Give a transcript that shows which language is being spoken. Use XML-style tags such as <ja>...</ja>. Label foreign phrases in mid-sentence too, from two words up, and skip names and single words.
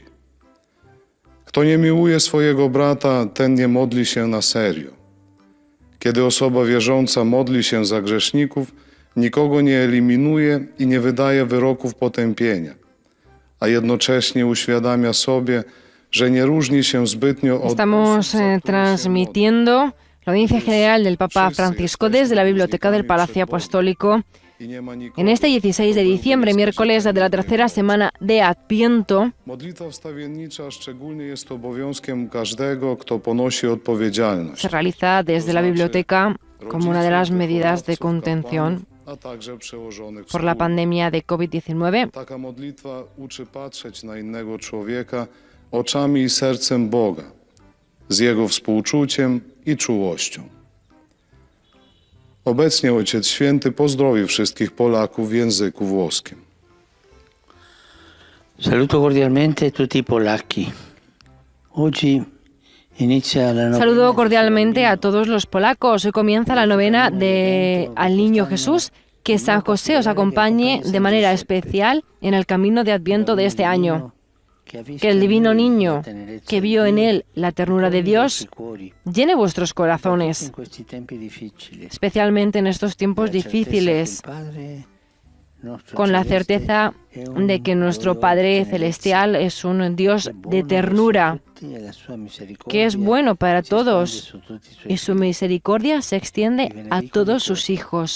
<pl>Kto nie miłuje swojego brata, ten nie modli się na serio. Kiedy osoba wierząca modli się za grzeszników, nikogo nie eliminuje i nie wydaje wyroków potępienia, a jednocześnie uświadamia sobie, że nie różni się zbytnio od...</pl> <es>Estamos transmitiendo la audiencia general del Papa Francisco desde la Biblioteca del Palacio Apostólico en este 16 de diciembre, miércoles de la tercera semana de Adviento.</es> <pl>Modlitwa wstawiennicza szczególnie jest obowiązkiem każdego, kto ponosi odpowiedzialność.</pl> <es>Se realiza desde la biblioteca como una de las medidas de contención por la pandemia de COVID-19.</es> <pl>Taka modlitwa uczy patrzeć na innego człowieka oczami i sercem Boga, z Jego współczuciem i czułością. Obecnie Ojciec Święty pozdrowi wszystkich Polaków w języku włoskim.</pl> <it>Saluto cordialmente tutti i polacchi. Oggi inizia la novena.</it> <es>Saludo cordialmente a todos los polacos. Hoy comienza la novena al Niño Jesús. Que San José os acompañe de manera especial en el camino de Adviento de este año. Que el divino niño, que vio en él la ternura de Dios, llene vuestros corazones, especialmente en estos tiempos difíciles, con la certeza de que nuestro Padre Celestial es un Dios de ternura, que es bueno para todos, y su misericordia se extiende a todos sus hijos.</es>